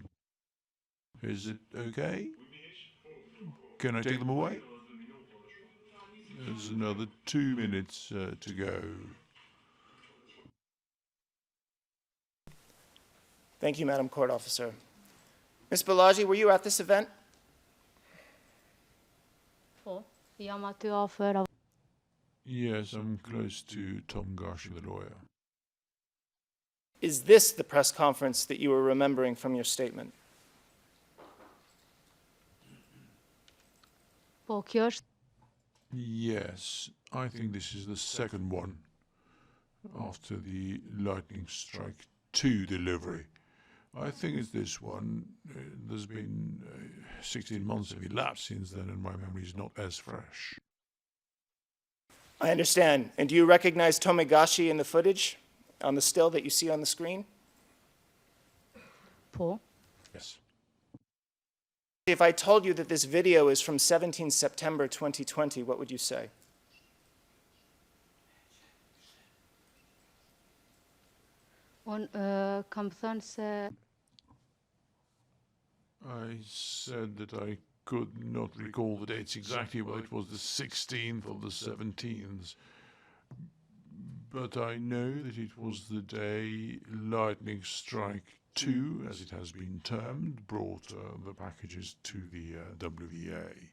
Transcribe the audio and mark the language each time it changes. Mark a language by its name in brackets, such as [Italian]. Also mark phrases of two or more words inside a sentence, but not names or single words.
[English] Is it okay? Can I take them away? There's another 2 minutes to go. Thank you, Madam Court Officer. Ms. Balaji, were you at this event? [Albanian] po, jam aty afër. [English] Yes, I'm close to Tom Gashi, the lawyer. Is this the press conference that you were remembering from your statement? [Albanian] Po, kjo është [English] Yes, I think this is the second one after the Lightning Strike 2 delivery. I think it's this one. There's been 16 months have elapsed since then, and my memory is not as fresh. I understand. And do you recognize Tomegashi in the footage, on the still that you see on the screen? [Albanian] po. [English] Yes. If I told you that this video is from 17 September 2020, what would you say? [Albanian] Unë kam thënë se [English] I said that I could not recall the dates exactly, but it was the 16th or the 17th. But I know that it was the day Lightning Strike 2, as it has been termed, brought the packages to the WVA.